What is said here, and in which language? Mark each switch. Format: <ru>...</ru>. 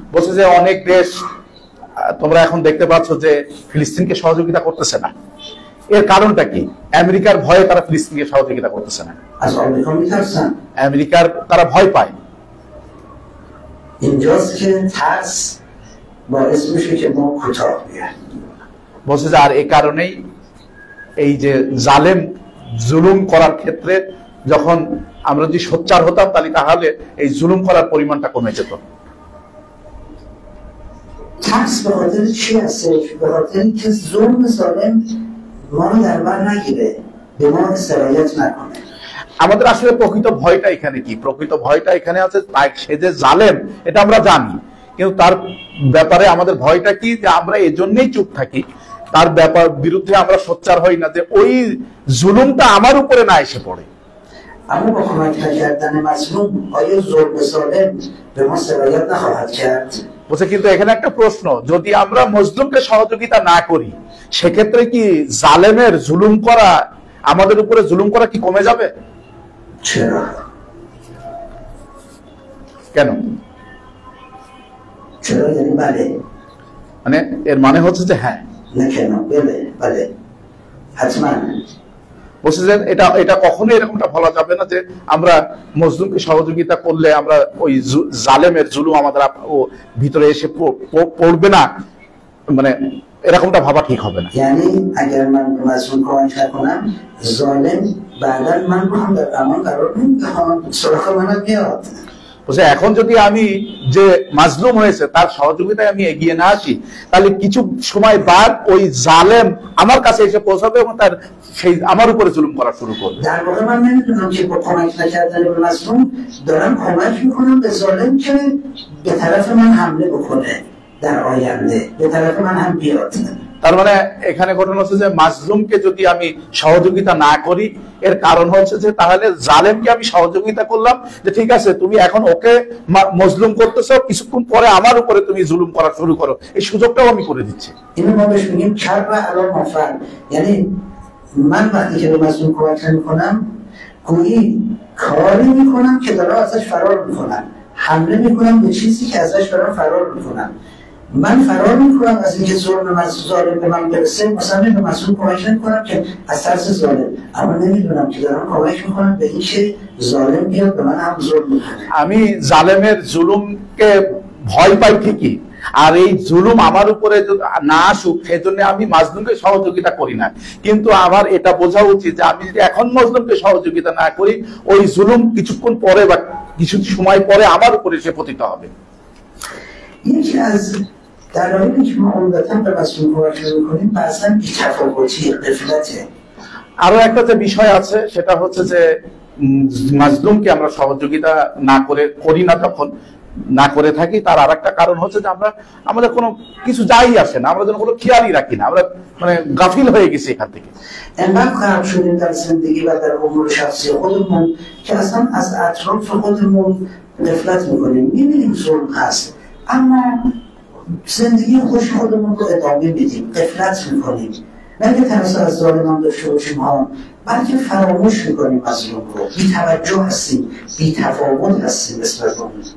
<bn>বলছে যে অনেক দেশ তোমরা এখন দেখতে পাচ্ছ যে ফিলিস্তিনকে সহযোগিতা করতেছে না। এর কারণটা কি? আমেরিকার ভয়ে তারা ফিলিস্তিনকে সহযোগিতা করতেছে না।</bn> <fa>از آمریکا می‌ترسن।</fa> <bn>আমেরিকার তারা ভয় পায়।</bn> <fa>اینجاست که ترس باعث میشه که ما کوتاه بیایم।</fa> <bn>বলছে যে আর এই কারণেই এই যে জালেম জুলুম করার ক্ষেত্রে যখন আমরা যদি সোচ্চার হতাম তাহলে এই জুলুম করার পরিমাণটা কমে যেত।</bn> <fa>ترس به خاطر چی هستش؟ به خاطر اینکه ظلم ظالم ما رو در بر نگیره، به ما سرایت نکنه।</fa> <bn>আমাদের আসলে প্রকৃত ভয়টা এখানে কি? প্রকৃত ভয়টা এখানে আছে সে যে জালেম এটা আমরা জানি, কিন্তু তার ব্যাপারে আমাদের ভয়টা কি? যে আমরা এজন্যই চুপ থাকি, তার ব্যাপার বিরুদ্ধে আমরা সোচ্চার হই না যে ওই জুলুমটা আমার উপরে না এসে পড়ে।</bn> <fa>اما با کمک نکردن مظلوم آیا ظلم ظالم به ما سرایت نخواهد کرد؟</fa> <bn>বলছে কিন্তু এখানে একটা প্রশ্ন, যদি আমরা মজলুমকে সহযোগিতা না করি সেক্ষেত্রে কি জালেমের জুলুম করা, আমাদের উপরে জুলুম করা কি কমে যাবে?</bn> <fa>چرا؟</fa> <bn>কেন?</bn> <fa>چرا یعنی بله؟</fa> <bn>মানে এর মানে হচ্ছে যে হ্যাঁ। না কেন? বলে বলে হাতমান। বলছে যে এটা কখনোই এরকমটা বলা যাবে না যে আমরা মজলুমকে সহযোগিতা করলে আমরা ওই জালেমের জুলুম আমাদের ভিতরে এসে পড়বে না, মানে এরকমটা ভাবা ঠিক হবে না।</bn> <fa>یعنی اگر من مظلوم کمک نکنم ظالم بعدا من رو هم در امان قرار نمیدم، سراغ من بیاد।</fa> <bn>বলছে এখন যদি আমি যে মাজলুম হয়েছে তার সহযোগিতায় আমি এগিয়ে না আসি তাহলে কিছু সময় বাদ ওই জালেম আমার কাছে এসে পৌঁছাবে এবং তার সেই আমার উপরে জুলুম করা শুরু করবে।</bn> <fa>در واقع من نمیدونم که با کمک نکردن به مظلوم دارم کمک میکنم به ظالم که به طرف من حمله بکنه در آینده، به طرف من هم بیاد।</fa> <bn>তার মানে এখানে ঘটনা হচ্ছে যে মাজলুমকে যদি আমি সহযোগিতা না করি এর কারণ হচ্ছে যে তাহলে জালেমকে আমি সহযোগিতা করলাম যে ঠিক আছে তুমি এখন ওকে মজলুম করতেছো, কিছুক্ষণ পরে আমার উপরে তুমি জুলুম করা শুরু করো, এই সুযোগটাও আমি করে দিচ্ছি।</bn> <fa>اینو ما بهش میگیم کر و علام مفعل، یعنی من وقتی که به مظلوم کمک نمیکنم گویی کاری میکنم که دارم ازش فرار میکنم، حمله میکنم به چیزی که ازش دارم فرار میکنم. من فرار میکنم از اینکه ظلم ظالم به من برسه، مثلا به مظلوم کمک نمیکنم که از ترس ظالم، اما نمیدونم که دارم کمک میکنم به اینکه ظالم بیاد به من هم ظلم میکنه।</fa> <bn>আমি জালেমের জুলুমকে ভয় পাই ঠিকই, আর এই জুলুম আমার উপরে না আসুক সেজন্য আমি মাজলুমকে সহযোগিতা করি না, কিন্তু আমার এটা বোঝা উচিত যে আমি যদি এখন মাজলুমকে সহযোগিতা না করি ওই জুলুম কিছুক্ষণ পরে বা কিছু সময় পরে আমার উপরে এসে পতিত হবে।</bn> <fa>یکی از دلایلی که ما عمدتاً به مظلوم کمک نمی‌کنیم بحثاً بی‌تفاوتی غفلته।</fa> <bn>আরো একটা যে বিষয় আছে সেটা হচ্ছে যে মাজলুমকে আমরা সহযোগিতা না করি না তখন না করে থাকি, তার আর একটা কারণ হচ্ছে যে আমরা আমাদের কোনো কিছু যাই আসে না, আমরা যেন কোনো খেয়ালই রাখি না, আমরা মানে গাফিল হয়ে গেছি এখান থেকে।</bn> <fa>انقدر غرق شدیم در زندگی و در امور شخصی خودمون که اصلا از اطراف خودمون غفلت میکنیم. میبینیم ظلم هست اما زندگی خوش خودمون رو ادامه میدیم، غفلت میکنیم. نه که ترس از ظالمان داشته باشیم ها، بلکه فراموش میکنیم از ظلم رو، بی توجه هستیم، بی تفاوت هستیم نسبت به اون.</fa>